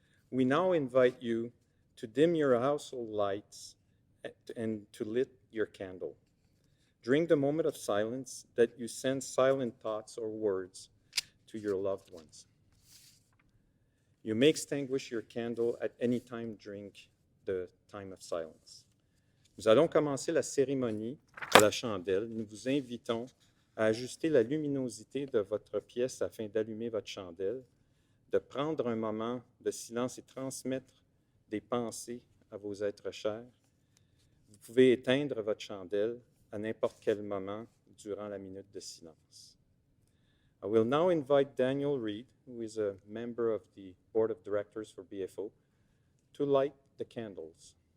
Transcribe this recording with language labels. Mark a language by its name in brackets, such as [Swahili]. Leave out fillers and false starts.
[English] We now invite you to dim your household lights and to lit your candle. During the moment of silence, that you send silent thoughts or words to your loved ones. You may extinguish your candle at any time during the time of silence. [French] Nous allons commencer la cérémonie à la chandelle. Nous vous invitons à ajuster la luminosité de votre pièce afin d'allumer votre chandelle, de prendre un moment de silence et transmettre des pensées à vos êtres chers. Vous pouvez éteindre votre chandelle à n'importe quel moment durant la minute de silence. [English] I will now invite Daniel Reed, who is a member of the Board of Directors for BFO, to light the candles.